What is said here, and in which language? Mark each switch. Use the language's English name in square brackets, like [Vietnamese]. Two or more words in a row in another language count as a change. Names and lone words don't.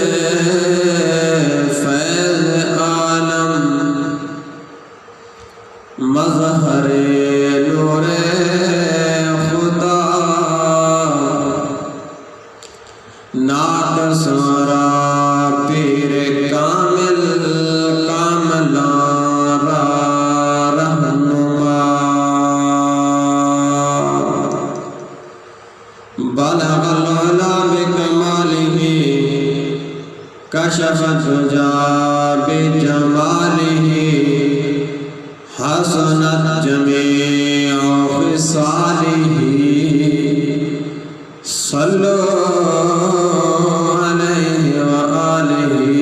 [Persian] فیض عالم مظہر نور خدا نعت سارا پیر کامل کاملان را رہنما [Arabic] بلغ العلا بکمالہ کشف الدجا بجمالہ حسنت جمیع خصالہ صلو علیہ وآلہ